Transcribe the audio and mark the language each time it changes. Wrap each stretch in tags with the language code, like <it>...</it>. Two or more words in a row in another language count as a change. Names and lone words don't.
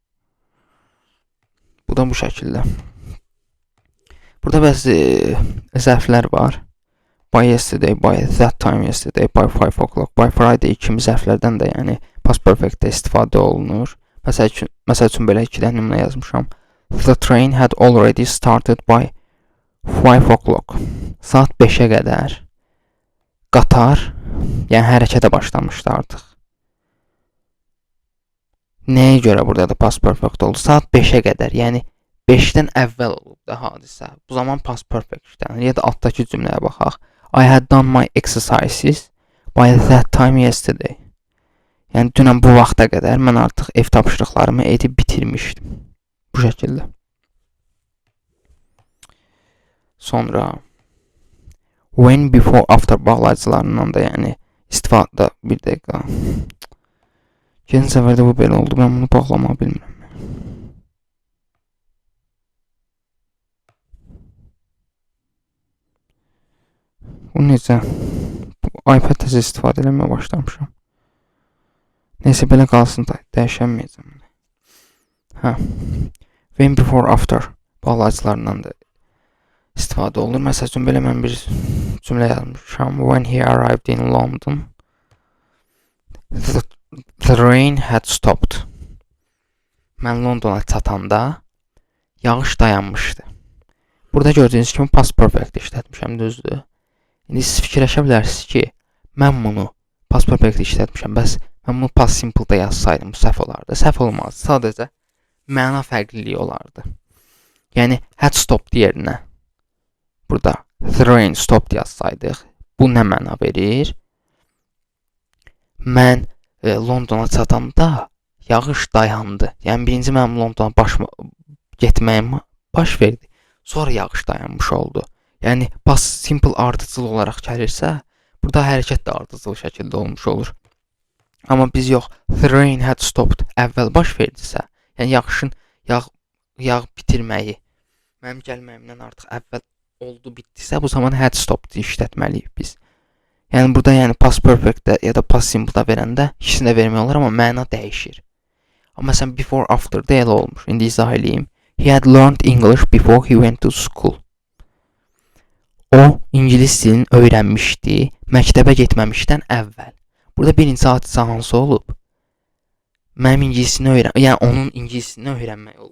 <az>Bu da bu şəkildə. Burada bəzi zərflər var.</az> <en>By yesterday, by that time yesterday, by 5 o'clock, by Friday</en> <az>kimi zərflərdən də yəni</az> <en>past perfectdə</en> <az>istifadə olunur. Məsəl üçün belə iki dənə nümunə yazmışam.</az> <en>The train had already started by 5 o'clock.</en> <az>Saat 5-ə qədər qatar, yəni hərəkətə başlamışdı artıq. Nəyə görə burada da</az> <en>past perfect</en> <az>oldu? Saat 5-ə qədər, yəni 5-dən əvvəl olub da hadisə. Bu zaman</az> <en>past perfect</en> <az>işlənir. Ya da altdakı cümləyə baxaq.</az> <en>I had done my exercises by that time yesterday.</en> <az>Yəni dünən bu vaxta qədər mən artıq ev tapşırıqlarımı edib bitirmişdim. Bu şəkildə. Sonra</az> <en>when, before, after</en> <az>bağlayıcılarından da yəni istifadə bir dəqiqə. Keçən səfərdə bu belə oldu. Mən bunu bağlamaq bilmirəm. Bu necə? iPad təzə istifadə eləməyə başlamışam. Neysə belə qalsın da dəyişənməyəcəm. Hə.</az> <en>When, before, after</en> <az>bağlayıcılarından da istifadə olunur. Məsələn belə mən bir cümlə yazmışam.</az> <en>When he arrived in London, the rain had stopped.</en> <az>Mən Londona çatanda yağış dayanmışdı. Burada gördüyünüz kimi</az> <en>past perfect</en> <az>işlətmişəm, düzdür? İndi siz fikirləşə bilərsiniz ki, mən bunu</az> <en>past perfect</en> <az>işlətmişəm, bəs mən bunu</az> <en>past simple-</en> <az>da yazsaydım, bu səhv olardı. Səhv olmazdı, sadəcə məna fərqliliyi olardı. Yəni,</az> <en>had stopped</en> <az>yerinə burada</az> <en>the rain stopped</en> <az>yazsaydıq, bu nə məna verir? Mən Londona çatanda yağış dayandı. Yəni, birinci mənim Londona getməyim baş verdi. Sonra yağış dayanmış oldu. Yəni,</az> <en>past simple</en> <az>ardıcıl olaraq gəlirsə, burada hərəkət də ardıcıl şəkildə olmuş olur. Amma biz yox,</az> <en>the rain had stopped</en> <az>əvvəl baş verdisə, yəni yağışın yağ bitirməyi mənim gəlməyimdən artıq əvvəl oldu, bitdisə, bu zaman</az> <en>had stopped</en> <az>işlətməliyik biz. Yəni, burada</az> <en>past perfect-</en> <az>də ya da</az> <en>past simple-</en> <az>da verəndə ikisini də vermək olar, amma məna dəyişir. Amma məsələn, before, after-da elə olmuş. İndi izah edeyim.</az> <en>He had learned English before he went to school.</en> <az>O, İngilis dilini öyrənmişdi, məktəbə getməmişdən əvvəl. Burada birinci hadisə hansı olub? Mənim onun ingilisini öyrənmək olub.</az>